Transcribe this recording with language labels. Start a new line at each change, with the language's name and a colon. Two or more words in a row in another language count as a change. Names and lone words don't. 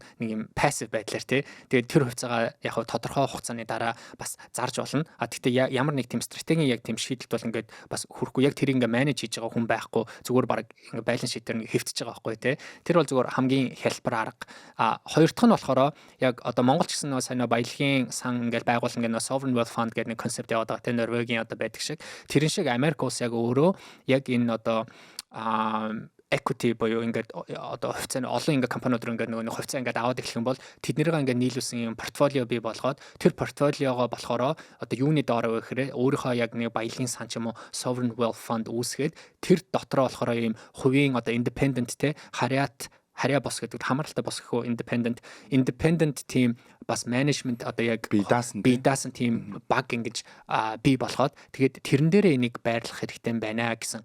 Mongolian: Нэг юм пассив байдлаар тий. Тэгээд тэр хувьцаагаа яг тодорхой хугацааны дараа бас зарж болно. Гэхдээ ямар нэг тийм стратегийн яг тийм шийдэлт бол ингээд бас хүрхгүй. Яг тэр ингээ менеж хийж байгаа хүн байхгүй. Зүгээр баг ингээ
English: balance sheet
Mongolian: дээр ингээ хэвтэж байгаа байхгүй тий. Тэр бол зүгээр хамгийн хялбар арга. Хоёр дахь нь болохоор яг одоо Монгол ч гэсэн сайн баялагын сан ингээл байгуулсан ингээ
English: sovereign wealth fund
Mongolian: гэдэг нэг концепт яваад байгаа. Тэ Норвегийн одоо байдаг шиг. Тэрэн шиг Америк улс яг өөрөө яг энэ одоо equity буюу ингээд одоо хувьцааны олон ингээд компаниуд руу ингээд нөгөө хувьцаа ингээд аваад эхлэх юм бол тэднэрийг ингээд нийлүүлсэн юм портфолио бий болгоод тэр портфолиогоо болохоор одоо юуны доор вэ гэхээр өөрийнхөө яг нэг баялагын сан ч юм уу
English: sovereign wealth fund
Mongolian: үүсгээд тэр дотроо болохоор ийм хувийн одоо independent те харьяа бос гэдэг хамааралтай бос гэхүү
English: independent team
Mongolian: бас management одоо яг би даасан team баг ингэж бий болгоод тэгээд тэрэн дээрээ энийг байрлах хэрэгтэй байна гэсэн.